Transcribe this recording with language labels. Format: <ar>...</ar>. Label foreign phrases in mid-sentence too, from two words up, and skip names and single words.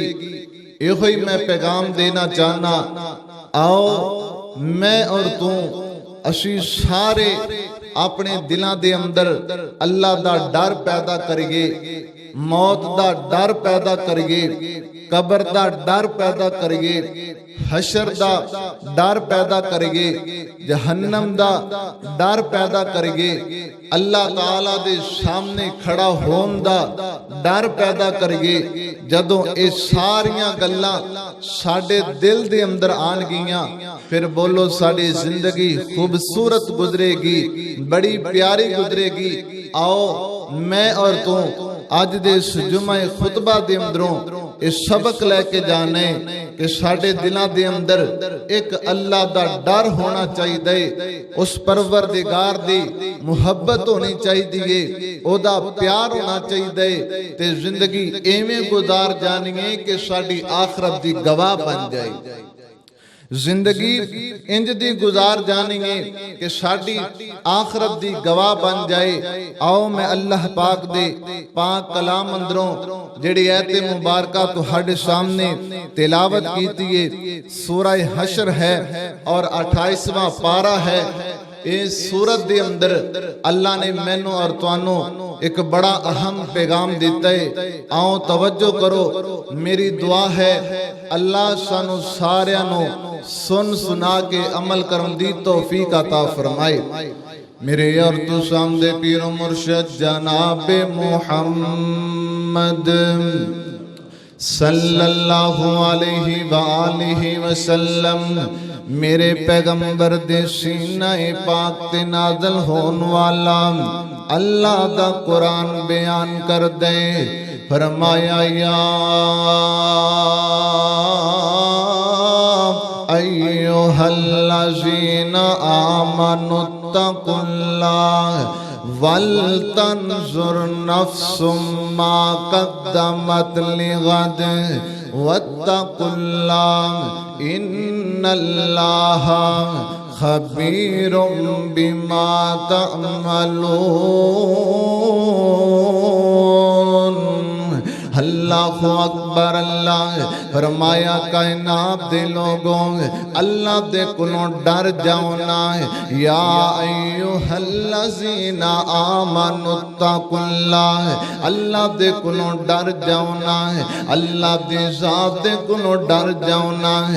<pa>یہ ہی میں پیغام دینا چاہنا، آؤ میں اور تو اسی سارے اپنے دلاں دے اندر اللہ دا ڈر پیدا کریے، موت دا ڈر پیدا کریے، قبر دا ڈر پیدا کریے، حشر دا ڈر پیدا کریے، جہنم دا ڈر پیدا کریے، اللہ تعالیٰ دے سامنے کھڑا ہون دا ڈر پیدا کریے۔ جدوں اے ساریاں گلاں ساڈے دل دے اندر آن گیاں، پھر بولو ساڈی زندگی خوبصورت گزرے گی، بڑی پیاری گزرے گی۔ آؤ میں اور تو آج دے اس جمعہ خطبہ دے اندروں اس سبق لے کے جانے کہ ساڈے دلاں دے اندر ایک اللہ دا ڈر ہونا چاہیے، اس پروردگار دی محبت ہونی چاہیے، او دا پیار ہونا چاہیے، تے زندگی ایویں گزار جانی ہے کہ ساڈی آخرت دی گواہ بن جائے۔ ਜ਼ਿੰਦਗੀ ਇੰਜ ਦੀ ਗੁਜ਼ਾਰ ਜਾਣੀਏ ਕਿ ਸਾਡੀ ਆਖਰਤ ਦੀ ਗਵਾਹ ਬਣ ਜਾਏ। ਆਓ ਮੈਂ ਅੱਲਾਹ ਪਾਕ ਦੇ ਪਾਕ ਕਲਾਮ ਅੰਦਰੋਂ ਜਿਹੜੀ ਐਤ ਮੁਬਾਰਕਾ ਤੁਹਾਡੇ ਸਾਹਮਣੇ ਤਿਲਾਵਤ ਕੀਤੀ ਹੈ। ਸੂਰਾ ਹਸ਼ਰ ਹੈ ਔਰ 28ਵਾਂ ਪਾਰਾ ਹੈ। اس سورت دے اندر اللہ نے مینوں اور توانوں ایک بڑا اہم پیغام دیتا ہے۔ آؤ توجہ کرو، میری دعا ہے اللہ سانو ساریاں نو سن سنا کے عمل کرن دی توفیق عطا فرمائے۔ میرے اور تو سامنے پیر و مرشد جناب محمد</pa> <ar>صلی اللہ علیہ وآلہ وسلم</ar> <pa>میرے پیغمبر دے سینہ پاک تے نازل ہون والا اللہ دا قرآن بیان کر دے۔</pa> <ar>فرمایا یا ایوہ الذین آمنوا اتقوا اللہ وَلْتَنْظُرْ نَفْسٌ مَا قَدَّمَتْ لِغَدٍ وَاتَّقُوا اللَّهَ إِنَّ اللَّهَ خَبِيرٌ بِمَا تَعْمَلُونَ۔ اللہ اکبر۔</ar> <pa>اللہ فرمایا کائنات دے لوگوں اللہ دے کلوں ڈر جاؤنا ہے۔</pa> <ar>یا ایوہ الذین آمنوا اتقوا اللہ،</ar> <pa>اللہ دے کلوں ڈر جاؤنا ہے، اللہ دے ذات دے کلوں ڈر جاؤنا ہے۔</pa>